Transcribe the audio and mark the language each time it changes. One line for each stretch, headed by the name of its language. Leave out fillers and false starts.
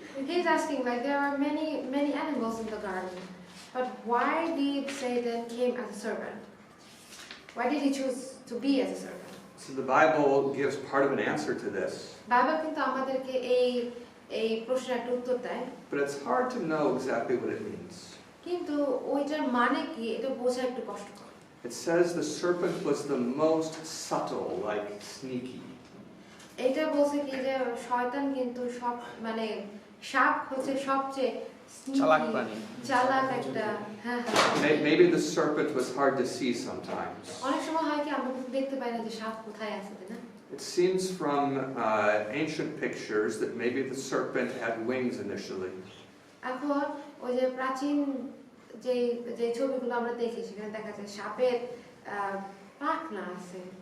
English: He's asking, like, there are many animals in the garden, but why did Satan came as a serpent? Why did he choose to be as a serpent? So the Bible gives part of an answer to this.
Bangla: Bible কিন্তু আমাদেরকে এই প্রশ্নের একটা উত্তর দেয়,
English: But it's hard to know exactly what it means.
Bangla: কিন্তু ওইটার মানে কি এটা বোঝা একটু কষ্টকর।
English: It says the serpent was the most subtle, like sneaky.
Bangla: এটা বলছে কি যে শয়তান কিন্তু সব মানে সাপ হচ্ছে সবচেয়ে চালাক প্রাণী, চালাক একটা। হ্যাঁ হ্যাঁ,
English: Maybe the serpent was hard to see sometimes.
Bangla: অনেক সময় হয় কি আমরা কিন্তু দেখতে পাই না যে সাপ কোথায় আছে, তাই না?
English: It seems from ancient pictures that maybe the serpent had wings initially.
Bangla: এখন ওই যে প্রাচীন যে ছবিগুলো আমরা দেখি সেখানে দেখা যায় সাপের পাখা আছে।